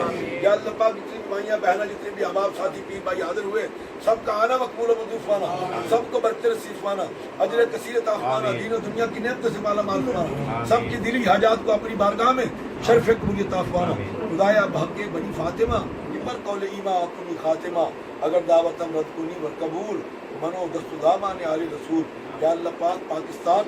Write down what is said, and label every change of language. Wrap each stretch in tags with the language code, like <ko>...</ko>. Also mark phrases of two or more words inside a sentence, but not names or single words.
<ur>یا اللہ پاک جتنی مائیاں بہنیں جتنے بھی احباب ساتھی پیر بھائی حاضر ہوئے سب کا آنا مقبول و منظور فرمانا سب کو برکت نصیب فرمانا اجر کثیر عطا فرمانا دین و دنیا کی نعمتوں سے مالا مال فرمانا سب کی دلی حاجات کو اپنی بارگاہ میں شرف قبولیت عطا فرمانا</ur> <fa>خدایا بحق بنی فاطمہ پر قول ایمان کنی خاتمہ اگر دعوتم رد کنی و قبول منو دست دامان علی رسول</fa> <ur>یا اللہ پاک پاکستان</ur>